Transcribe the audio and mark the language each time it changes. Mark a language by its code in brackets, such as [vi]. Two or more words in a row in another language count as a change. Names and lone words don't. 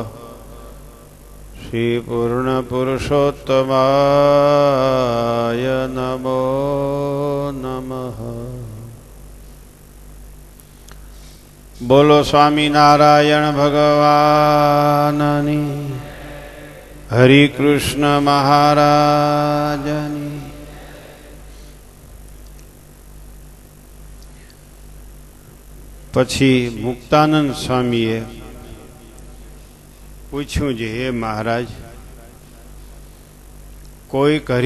[sa] श्री पूर्णपुरुषोत्तमाय नमो नमः। [gu] બોલો સ્વામીનારાયણ ભગવાનની, હરિ કૃષ્ણ મહારાજની। પછી મુક્તાનંદ સ્વામીએ પૂછ્યું છે, હે મહારાજ, કોઈક